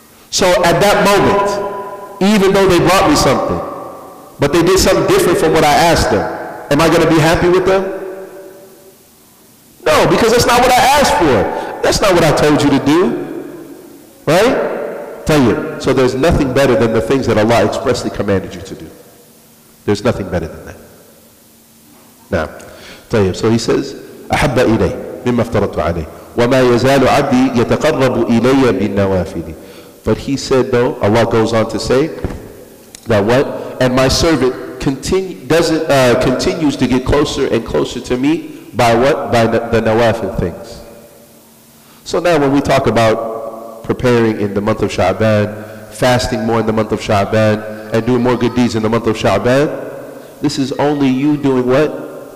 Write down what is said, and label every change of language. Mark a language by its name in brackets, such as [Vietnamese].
[English] So at that moment, even though they brought me something, but they did something different from what I asked them, am I going to be happy with them? No, because that's not what I asked for. That's not what I told you to do. Right? Tell you. So there's nothing better than the things that Allah expressly commanded you to do. There's nothing better than that. Now, طيب. So he says, [Arabic] أحب إلي مما افترضت عليه وما يزال عبدي يتقرب إلي بالنوافل. [English] But he said, though, Allah goes on to say that what? And my servant continues to get closer and closer to me by what? By the nawafil things. So now when we talk about preparing in the month of Sha'ban, fasting more in the month of Sha'ban, and doing more good deeds in the month of Sha'ban, this is only you doing what?